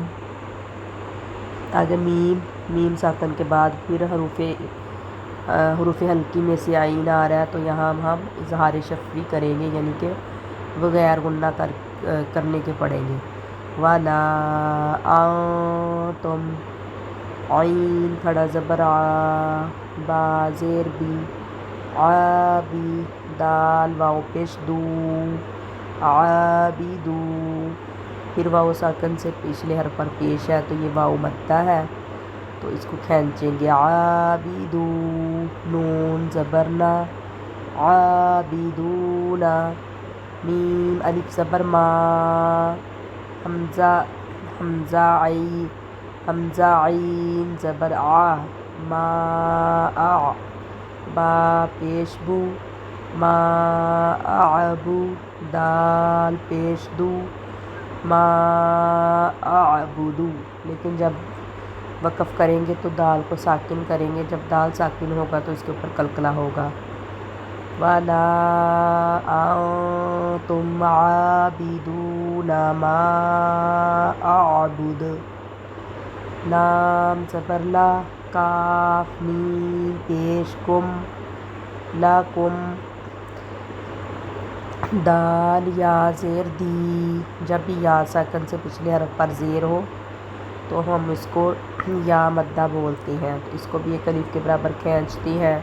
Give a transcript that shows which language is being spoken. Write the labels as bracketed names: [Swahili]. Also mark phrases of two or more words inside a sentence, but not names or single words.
[Urdu] آگے میم ساکن کے بعد پھر حروف ہلکی میں سے آئین آ رہا ہے تو یہاں ہم اظہار شفوی کریں گے، یعنی کہ بغیر غنہ کرنے کے پڑھیں گے. [Arabic] ولا انتم. [Urdu] عین کھڑا زبر آ، با زیر بی، عابی. دال واو پیش دو، عابدو. پھر واو ساکن سے پچھلے حرف پر پیش ہے تو یہ واو مدہ ہے تو اس کو کھینچیں گے. عابدو. نون زبر نا، عابدونا. میم الف زبر ما. حمزہ عین زبر آ، ما آ. با پیش بو، ما اعبو. دال پیش دو، ما اعبدو. لیکن جب وقف کریں گے تو دال کو ساکن کریں گے، جب دال ساکن ہوگا تو اس کے اوپر قلقلہ ہوگا. [Arabic] ولا انتم عابدون ما اعبد. [Urdu] لام زبر لا، کاف میم پیش کم، لکم. دال یا زیر دی. جب بھی یا ساکن سے پچھلے حرف پر زیر ہو تو ہم اس کو یا مدہ بولتے ہیں، تو اس کو بھی ایک الف کے برابر کھینچتی ہے.